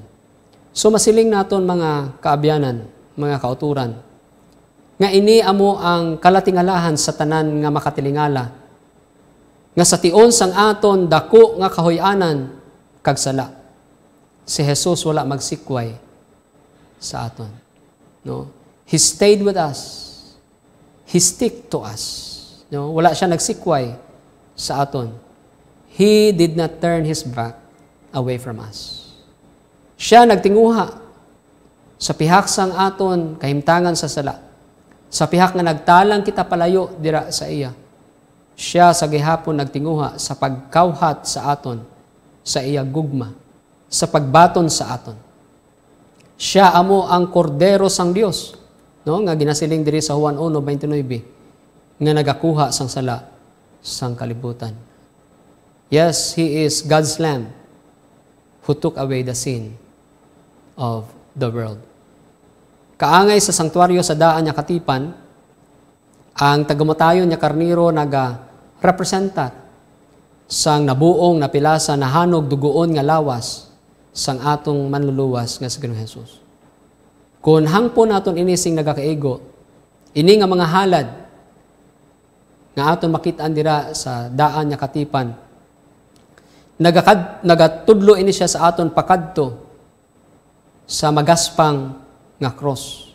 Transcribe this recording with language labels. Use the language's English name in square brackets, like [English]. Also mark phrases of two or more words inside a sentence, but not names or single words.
[Hiligaynon] So masiling naton mga kaabyanan, mga kauturan, nga ini amo ang kalatingalahan sa tanan nga makatilingala, nga sa tion sang aton dako nga kahoy-anan kag sala. Si Jesus wala magsikway sa aton. No? [English] He stayed with us. He stick to us. [Hiligaynon] No? Wala siya nagsikway sa aton. [English] He did not turn His back away from us. [Hiligaynon] Siya nagtinguha sa pihak sang aton kahimtangan sa sala. Sa pihak nga nagtalang kita palayo dira sa iya. Siya sa gihapon nagtinguha sa pagkawhat sa aton sa iya gugma, sa pagbaton sa aton. Siya amo ang kordero sang Dios, no, nga ginasiling diri sa Juan 1:29 nga nagakuha sang sala sang kalibutan. [English] Yes, He is God's Lamb who took away the sin of the world. [Hiligaynon] Kaangay sa sanktuaryo sa daan niya katipan, ang tagamatayon niya karniro naga-representa sang nabuong napilasa na hanog dugoon nga lawas sang atong manluluwas nga sa Ginoong Hesus. Kung hangpon naton ini sing nagakaigo, ini nga mga halad nga aton makitaan dira sa daan niya katipan, nagatudlo ini siya sa aton pakadto sa magaspang nga cross.